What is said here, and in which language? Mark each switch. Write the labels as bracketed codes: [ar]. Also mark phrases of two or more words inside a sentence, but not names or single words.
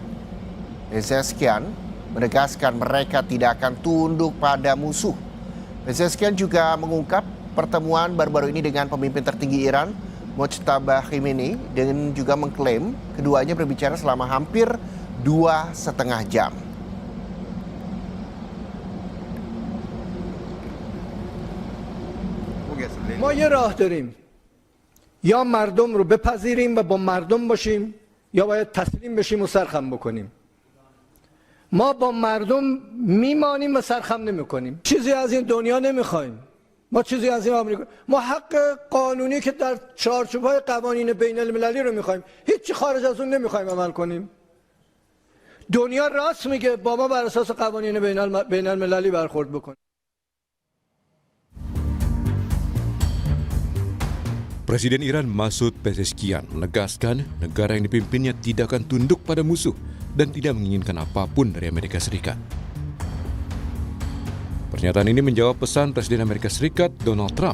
[id] Pezeshkian menegaskan mereka tidak akan tunduk pada musuh. Pezeshkian juga mengungkap pertemuan baru-baru ini dengan pemimpin tertinggi Iran, Mojtaba Khamenei, dan juga mengklaim keduanya berbicara selama hampir 2,5 jam. [fa] ما یه راه داریم یا مردم رو بپذیریم و با مردم باشیم یا باید تسلیم بشیم و سرخم بکنیم ما با مردم میمانیم و سرخم نمیکنیم چیزی از این دنیا نمیخوایم ما چیزی از این آمریکا ما حق قانونی که در چارچوب‌های قوانین بین المللی رو میخوایم هیچی خارج از اون نمیخوایم عمل کنیم دنیا راست میگه با ما بر اساس قوانین بین المللی برخورد بکنیم. [id] Presiden Iran Masoud Pezeshkian menegaskan negara yang dipimpinnya tidak akan tunduk pada musuh dan tidak menginginkan apapun dari Amerika Serikat. Pernyataan ini menjawab pesan Presiden Amerika Serikat Donald Trump.